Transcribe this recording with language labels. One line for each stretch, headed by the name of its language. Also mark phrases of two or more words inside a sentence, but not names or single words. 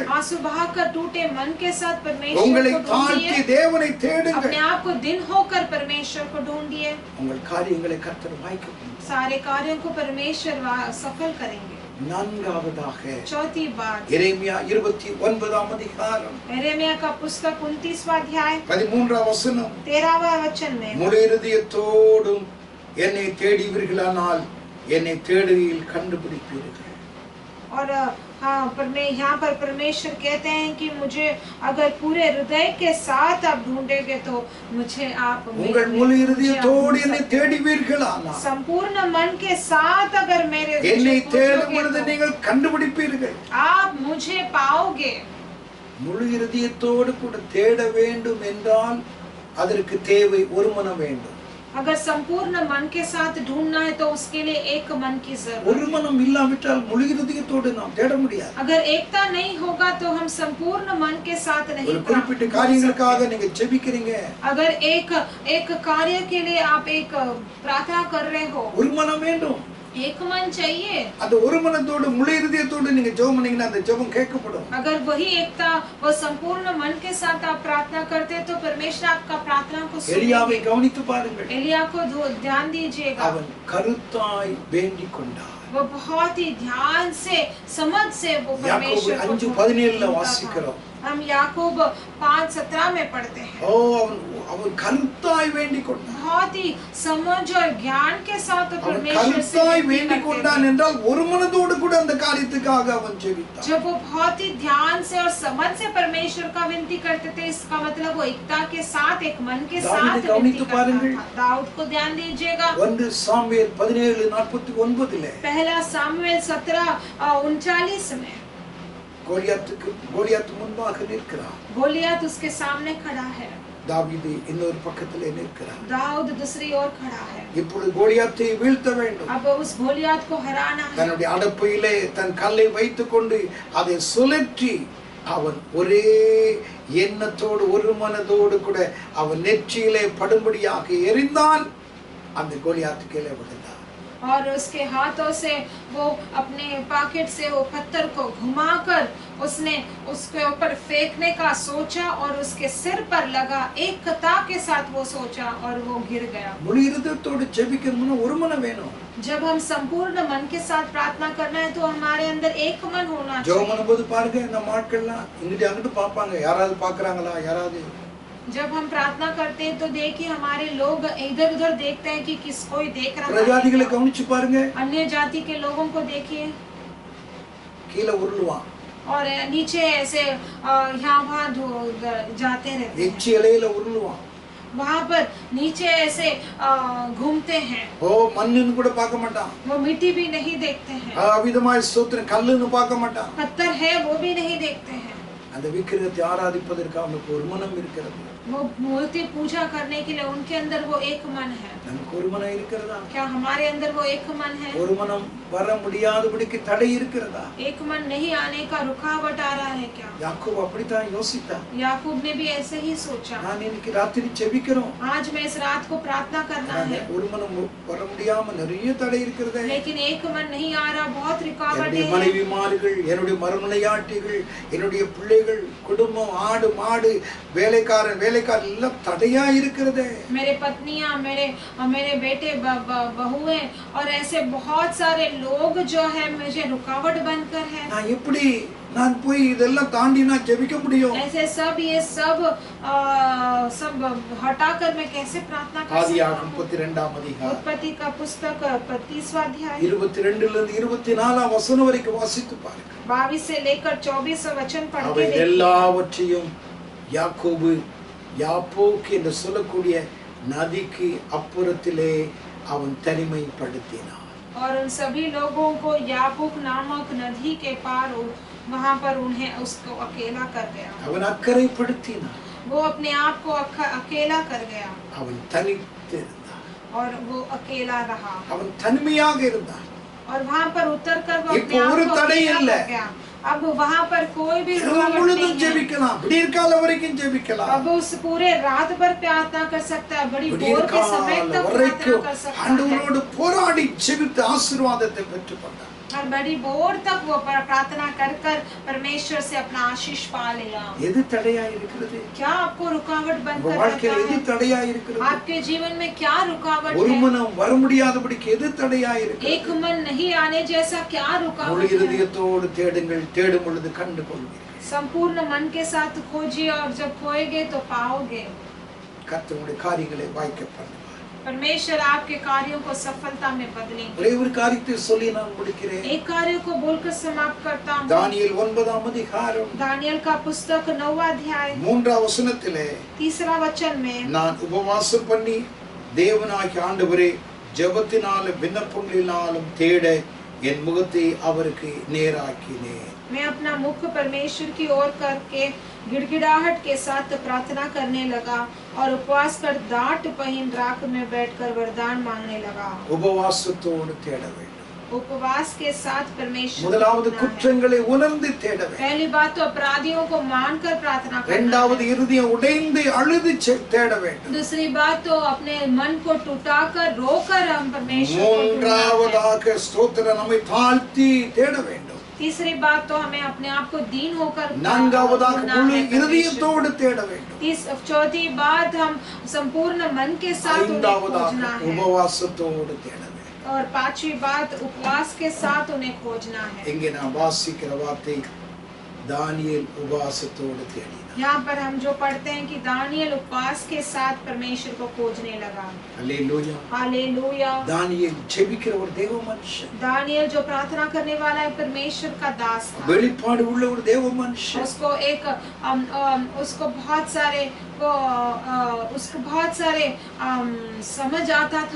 Hindi: आंसू बहाकर टूटे मन के साथ परमेश्वर
Tamil: உங்களை
Hindi: को
Tamil: தாழ்த்தி
Hindi: ढूंढिए,
Tamil: தேவனை தேடுங்கள்।
Hindi: अपने आप को दिन होकर परमेश्वर को ढूंढिए।
Tamil: உங்கள் காரியங்களை கர்த்தர் வாய்க்கும்।
Hindi: सारे कार्यों को परमेश्वर सफल करेंगे।
Tamil: நான்காவதாக
Hindi: चौथी बात,
Tamil: எரேமியா 29 அதிகாரம்
Hindi: यिर्मयाह का पुस्तक 29वां अध्याय
Tamil: 13 வசனம்,
Hindi: 13वां वचन में,
Tamil: முழு இருதயத்தோடும் என்னை தேடுவீர்களானால் என்னை தேடுகையில் கண்டுபிடிப்பீர்கள்।
Hindi: और हाँ यहाँ पर परमेश्वर कहते हैं कि मुझे अगर पूरे हृदय के साथ आप ढूंढेंगे तो मुझे आप
Tamil: உங்கள் முழு இருதயத்தோடு என்னை தேடுவீர்களானால்
Hindi: संपूर्ण मन के साथ अगर मेरे
Tamil: என்னை தேடும் பொழுது நீங்கள் கண்டுபிடிப்பீர்கள்।
Hindi: आप मुझे पाओगे।
Tamil: முழு இருதயத்தோடு கூட தேட வேண்டும் என்றால் அதற்கு தேவை ஒரு மனம் வேண்டும்।
Hindi: अगर संपूर्ण मन के साथ ढूंढना है तो उसके लिए एक मन की
Tamil: ஒரு
Hindi: जरूरत है।
Tamil: மனம் இல்லாவிட்டால் முழு இதயத்தோடு நாம் தேட முடியாது.
Hindi: अगर एकता नहीं होगा तो हम संपूर्ण मन के साथ
Tamil: ஒரு
Hindi: नहीं
Tamil: குறிப்பிட்ட
Hindi: प्राप्त कर
Tamil: காரியங்களுக்காக
Hindi: सकते।
Tamil: நீங்க ஜெபிக்கிறீங்க,
Hindi: अगर एक कार्य के लिए आप एक प्रार्थना कर रहे हो,
Tamil: ஒரு மனம் வேண்டும்.
Hindi: एक मन चाहिए।
Tamil: அந்த ஒரு மனத்தோடு முழு இதயத்தோடு நீங்க ஜெபம் பண்ணீங்கன்னா அந்த ஜெபம் கேட்கப்படும்.
Hindi: अगर वही एकता वो संपूर्ण मन के साथ आप प्रार्थना करते हैं तो परमेश्वर आपका प्रार्थना को
Tamil: எலியாவை
Hindi: सुनेंगे।
Tamil: கவனித்து பாருங்கள்.
Hindi: एलिया को ध्यान दीजिएगा,
Tamil: அவன் கருத்தாய் வேண்டிக் கொண்டான்.
Hindi: वो बहुत ही ध्यान से समझ से वो
Tamil: யாக்கோபு
Hindi: परमेश्वर को
Tamil: 5:17
Hindi: ढूंढता था।
Tamil: வாசிக்கிறோம்.
Hindi: हम याकूब 5:17 में पढ़ते हैं।
Tamil: ஓ அவன் கருத்தாய் வேண்டிக் கொண்டான்.
Hindi: बहुत ही समझ और ज्ञान के साथ
Tamil: அவன்
Hindi: परमेश्वर से
Tamil: கருத்தாய்
Hindi: विनती
Tamil: வேண்டிக்
Hindi: करते
Tamil: கொண்டான்
Hindi: थे।
Tamil: என்றால் ஒரு மனதோடு கூட அந்த காரியத்துக்காக அவன் ஜெபித்தான்.
Hindi: जब वो बहुत ही ध्यान से और समझ से परमेश्वर का विनती करते थे, इसका मतलब वो एकता के साथ एक मन के साथ दाऊद विनती
Tamil: गवनिத்து
Hindi: करता
Tamil: பாருங்கள்.
Hindi: था। दाऊद को ध्यान दीजिएगा,
Tamil: 1 சாமுவேல் 17:49
Hindi: पहला सामुएल 17:39 में
Tamil: கோலியாத் முன்பாக நிற்கிறான்.
Hindi: गोलियत उसके सामने खड़ा है,
Tamil: தாவீது இன்னொரு பக்கத்திலே நிற்கிறான்.
Hindi: दाऊद दूसरी ओर खड़ा है।
Tamil: இப்பொழுது கோலியாத்தை வீழ்த்த வேண்டும்.
Hindi: अब उस गोलियत को हराना है।
Tamil: தன்னுடைய அடப்பையிலே தன் கல்லை வைத்துக் கொண்டு அதை சுழற்றி அவன் ஒரே எண்ணத்தோடு ஒரு மனதோடு கூட அவன் நெற்றியிலே படும்படியாக எறிந்தான். அந்த கோலியாத்து கீழே விழுந்தான்.
Hindi: और उसके हाथों से वो अपने पॉकेट से वो पत्थर को घुमाकर उसने उसके ऊपर फेंकने का सोचा और उसके सिर पर लगा। एक कता के साथ वो सोचा और वो गिर गया।
Tamil: முழு இதயத்தோடு ஜெபிக்கணும்னா ஒரு மனம் வேணும்.
Hindi: जब हम संपूर्ण मन के साथ प्रार्थना करना है तो हमारे अंदर एक मन होना
Tamil: ஜெபம்
Hindi: चाहिए।
Tamil: பண்ணும்போது பாருங்க, இந்த ஆட்கள்லாம் இங்கிட்டு அங்கிட்டு பார்ப்பாங்க, யாராவது பார்க்கறாங்களா, யாராவது.
Hindi: जब हम प्रार्थना करते हैं तो देखिए हमारे लोग इधर उधर देखते हैं कि किस कोई देख रहा
Tamil: பிரஜாதிகளை
Hindi: है।
Tamil: கவனிச்சு பாருங்க,
Hindi: अन्य जाति के लोगों को देखिए
Tamil: கீழே உருளுவான்,
Hindi: और नीचे ऐसे यहाँ वहाँ जाते रहते हैं,
Tamil: எச்சி இலையில உருளுவான்.
Hindi: वहाँ पर नीचे ऐसे घूमते हैं।
Tamil: ஓ மண்ணுன்னு கூட பார்க்க மாட்டான்.
Hindi: वो मिट्टी भी नहीं देखते हैं,
Tamil: அவிதமாய் ஸ்தோத்திரம் கல்லுன்னு பார்க்க மாட்டான்.
Hindi: पत्थर है वो भी नहीं देखते हैं।
Tamil: அந்த விக்கிரகத்தை ஆராதிப்பதற்கு அவனுக்கு ஒரு மனம் இருக்கிறது.
Hindi: वो मूर्ति पूजा करने के लिए उनके अंदर वो एक मन है।
Tamil: நமக்கு ஒரு மனம் இருக்கிறதா?
Hindi: क्या हमारे अंदर वो एक मन है?
Tamil: ஒரு மனம் வர முடியாதபடிக்கு தடை இருக்கிறதா?
Hindi: एक मन नहीं आने का रुकावट आ रहा है क्या?
Tamil: யாக்கோபு அப்படித்தான் யோசித்தான்.
Hindi: याकूब ने भी ऐसे ही सोचा।
Tamil: நான் இன்னைக்கு ராத்திரி ஜெபிக்கிறோம்,
Hindi: आज मैं इस रात को प्रार्थना करना है,
Tamil: ஒரு மனம் வர முடியாம நிறைய தடை இருக்கிறதே.
Hindi: लेकिन एक मन नहीं आ रहा, बहुत रुकावटें
Tamil: என்னுடைய
Hindi: हैं।
Tamil: மனைவிமார்கள், என்னுடைய மறுமனையாட்டிகள், என்னுடைய பிள்ளைகள், குடும்பம், ஆடு மாடு, வேலைக்காரன் எல்லாம் தடையா இருக்கிறதே.
Hindi: मेरे पत्नियां, मेरे बेटे बहुएं और ऐसे बहुत सारे लोग जो है मुझे रुकावट बनकर है।
Tamil: நான் எப்படி நான் போய் இதெல்லாம் தாண்டி நான் ஜெபிக்க முடியும்?
Hindi: ऐसे ये सब हटाकर मैं कैसे प्रार्थना कर सकता
Tamil: ஆதியாகமம்
Hindi: हूँ?
Tamil: 32ஆம் அதிகாரம்
Hindi: उत्पत्ति का पुस्तक 35वां अध्याय
Tamil: 22 இருந்து 24ஆம் வசனம் வரைக்கும் வாசித்து பாருங்க.
Hindi: 22 से लेकर 24 वचन पढ़ के
Tamil: அவை
Hindi: देखिए।
Tamil: எல்லாவற்றையும் யாக்கோபு யாப்போக்கு என்று சொல்லக்கூடிய நதிக்கு அப்புறத்திலே அவன் தனிமைப்படுத்தினான்.
Hindi: और उन सभी लोगों को याकूब नामक नदी के पार वहां पर उन्हें उसको अकेला कर गया।
Tamil: அவன் அக்கறைப்படுத்தினான்.
Hindi: वो अपने आप को अकेला कर गया
Tamil: அவன் தனித்திருந்தான்.
Hindi: और वो अकेला रहा
Tamil: அவன் தனிமையாக இருந்தான்.
Hindi: और वहां पर उतर कर वो
Tamil: இப்போ
Hindi: अपने आप
Tamil: ஒரு
Hindi: को
Tamil: தடை
Hindi: अकेला
Tamil: இல்ல.
Hindi: कर गया। अब वहां पर कोई भी
Tamil: இரவு
Hindi: रुकावट
Tamil: முழுதும்
Hindi: नहीं है।
Tamil: ஜெபிக்கலாம், விடியற்கால வரைக்கும் ஜெபிக்கலாம்.
Hindi: अब उस पूरे रात भर प्रार्थना कर सकता है, बड़ी भोर के
Tamil: விடியற்கால
Hindi: समय तक प्रार्थना
Tamil: வரைக்கும்
Hindi: कर सकता है
Tamil: ஆண்டவரோடு போராடி ஜெபித்து ஆசீர்வாதத்தை பெற்றுக்கொண்டான்.
Hindi: और बड़ी भोर तक वो प्रार्थना कर कर परमेश्वर से अपना आशीष पा लेगा।
Tamil: எது தடையா இருக்கிறது?
Hindi: क्या आपको रुकावट
Tamil: உங்க
Hindi: बनकर
Tamil: வாழ்க்கையில
Hindi: रखा
Tamil: எது
Hindi: है?
Tamil: தடையா இருக்கிறது?
Hindi: आपके जीवन में क्या रुकावट
Tamil: ஒரு
Hindi: है?
Tamil: மனம் வர முடியாதபடிக்கு எது தடையா இருக்கிறது?
Hindi: एक मन नहीं आने जैसा क्या
Tamil: முழு
Hindi: रुकावट है?
Tamil: இதயத்தோடு தேடுங்கள், தேடும் பொழுது கண்டு கொள்வீர்கள்.
Hindi: संपूर्ण मन के साथ खोजिए और जब खोएगे तो पाओगे।
Tamil: கர்த்தருடைய காரியங்களை வாய்க்க பண்ணுவார்.
Hindi: परमेश्वर आपके कार्यों को सफलता में बदलेंगे।
Tamil: ஒரே ஒரு காரியத்தை சொல்லி நான் முடிக்கிறேன்.
Hindi: एक कार्य को बोलकर समाप्त करता हूँ।
Tamil: தானியேல் 9ஆம் அதிகாரம்
Hindi: दानियल का पुस्तक 9वां अध्याय
Tamil: 3ஆம் வசனத்திலே
Hindi: 3रा वचन में
Tamil: நான் உபவாசம் பண்ணி தேவனாகிய ஆண்டவரே ஜெபத்தினாலும் விண்ணப்பங்களினாலும் தேட என் முகத்தை அவருக்கு நேராக்கினேன்.
Hindi: मैं अपना मुख परमेश्वर की ओर करके गिड़गिड़ाहट के साथ प्रार्थना करने लगा और उपवास कर दाट पहिन राख में बैठकर वरदान मांगने लगा।
Tamil: உபவாசத்தோடு தேட வேண்டும்.
Hindi: उपवास के साथ परमेश्वर
Tamil: முதலாவது குற்றங்களை உணர்ந்து தேட வேண்டும்.
Hindi: पहली बात तो अपराधियों को मानकर प्रार्थना करना।
Tamil: இரண்டாவது இருதயம் உடைந்து अழுது தேட வேண்டும்.
Hindi: दूसरी बात तो अपने मन को टूटाकर रोकर हम परमेश्वर को
Tamil: மூன்றாவதாக ஸ்தோத்திரம் நம்மை தாழ்த்தி தேட வேண்டும்.
Hindi: तीसरी बात तो हमें अपने आप को दीन होकर
Tamil: நான்காவதாக முழு இருதயத்தோடு தேட வேண்டும்.
Hindi: चौथी बात हम संपूर्ण मन के साथ उन्हें खोजना है।
Tamil: உபவாசத்தோடு தேட வேண்டும்.
Hindi: और पांचवी बात उपवास के साथ उन्हें खोजना है।
Tamil: இங்கே நான் வாசிக்கிற வார்த்தை தானியேல் உபவாசத்தோடு தேடினான்.
Hindi: यहाँ पर हम जो पढ़ते हैं कि दानियल उपवास के साथ परमेश्वर को खोजने लगा। हालेलुया, हालेलुया।
Tamil: दानियेल ஜெபிக்கிற ஒரு தேவ மனுஷன்.
Hindi: दानियल जो प्रार्थना करने वाला है परमेश्वर का दास था।
Tamil: வெளிப்பாடு உள்ள ஒரு தேவ மனுஷன்.
Hindi: उसको बहुत सारे समझ आता था।